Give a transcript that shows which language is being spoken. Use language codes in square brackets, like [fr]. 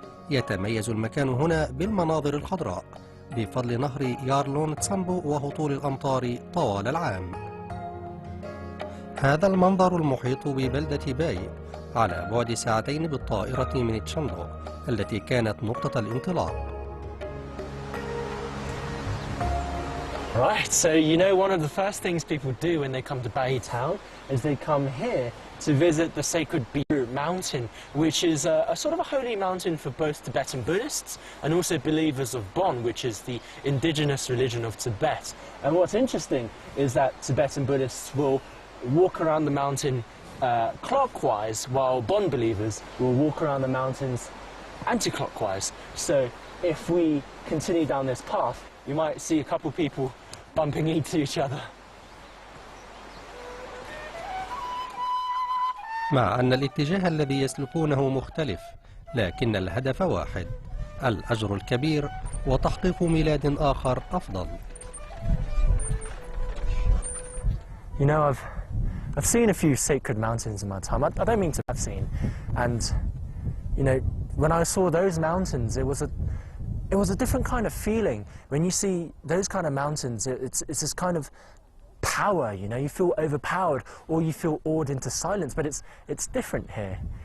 [ar] يتميز المكان هنا بالمناظر الخضراء بفضل نهر يارلون تسامبو وهطول الأمطار طوال العام. هذا المنظر المحيط ببلدة باي على بعد ساعتين بالطائرة من تشاندو التي كانت نقطة الانطلاق. [en] Right, so one of the first things people do when they come to Bai town is they come here to visit the sacred Biru mountain, which is a sort of a holy mountain for both Tibetan Buddhists and also believers of Bon, which is the indigenous religion of Tibet. And what's interesting is that Tibetan Buddhists will walk around the mountain clockwise, while Bon believers will walk around the mountains anti-clockwise. So if we continue down this path, you might see a couple people bumping into each other. [ar] مع أن الاتجاه الذي يسلكونه مختلف، لكن الهدف واحد: الأجر الكبير وتحقيق ميلاد آخر أفضل. [en] I've seen a few sacred mountains in my time. I don't mean to have seen. And, when I saw those mountains, it was a different kind of feeling. When you see those kind of mountains, it's this kind of power, you feel overpowered or you feel awed into silence, but it's different here.